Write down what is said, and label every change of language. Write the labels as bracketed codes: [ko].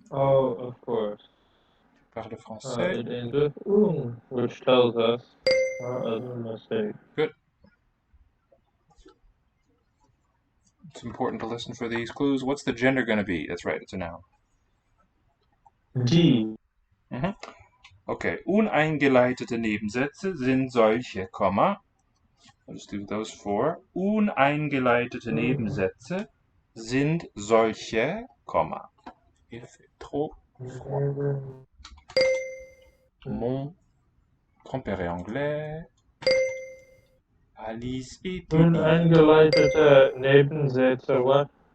[en] Oh, of course. [fr] Parle français. [en] It ends with which tells us our other mistake. Good. It's important to listen for these clues. What's the gender going to be? That's right, it's a noun. [de] Die. Okay, uneingeleitete Nebensätze sind solche, Komma. [en] I'll just do those four. [de] Uneingeleitete Nebensätze sind solche, Komma. [fr] Il fait trop froid. Mon grand-père est anglais. Alice étudie. [de] Uneingeleitete Nebensätze, [en] what?